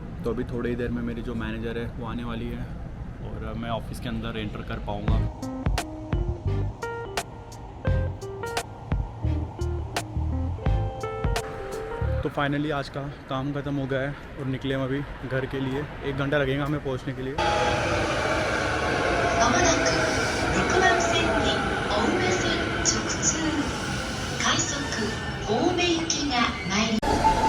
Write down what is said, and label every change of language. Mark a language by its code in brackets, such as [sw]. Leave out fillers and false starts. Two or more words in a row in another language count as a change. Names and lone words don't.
[hi] तो अभी थोड़ी ही देर में मेरी जो मैनेजर है वो आने वाली है और मैं ऑफिस के अंदर एंटर कर पाऊँगा। तो फाइनली आज का काम ख़त्म हो गया है और निकले हम अभी घर के लिए। 1 घंटा लगेगा हमें पहुंचने के लिए। [ja] まもなく6番線に青梅線直通快速青梅行きが参ります。